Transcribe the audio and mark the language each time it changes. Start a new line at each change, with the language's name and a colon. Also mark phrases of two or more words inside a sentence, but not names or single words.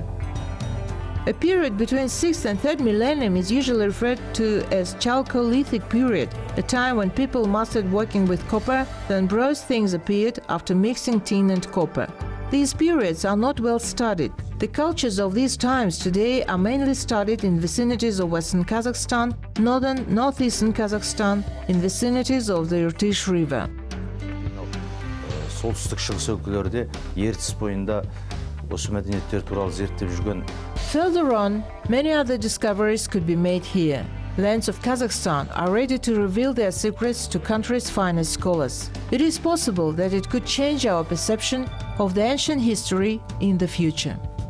English: A period between 6th and 3rd millennium is usually referred to as Chalcolithic period, a time when people mastered working with copper, then bronze things appeared after mixing tin and copper. These periods are not well studied. The cultures of these times today are mainly studied in vicinities of western Kazakhstan, northeastern Kazakhstan, in vicinities of the Irtysh River.
Kazakh: Солтүстік шығыс өлкелерде ертіс бойында осы мәдениеттер туралы зерттеп жүрген.
English: Further on, many other discoveries could be made here. Lands of Kazakhstan are ready to reveal their secrets to country's finest scholars. It is possible that it could change our perception of the ancient history in the future.